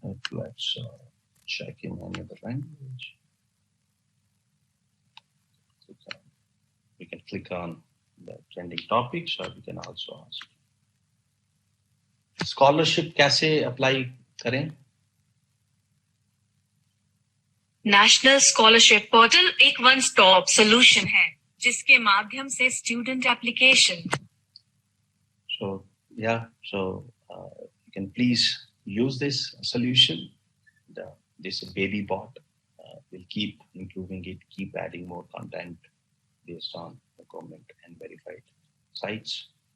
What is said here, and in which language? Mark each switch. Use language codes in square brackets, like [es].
[en] Let's check in any other language. We can click on the trending topics, or we can also ask. [hi] Scholarship कैसे apply करें? National scholarship portal एक one stop solution है जिसके माध्यम से student application. [en] So you can please use this solution. This baby bot will keep improving it, keep adding more content based on the government and verified sites.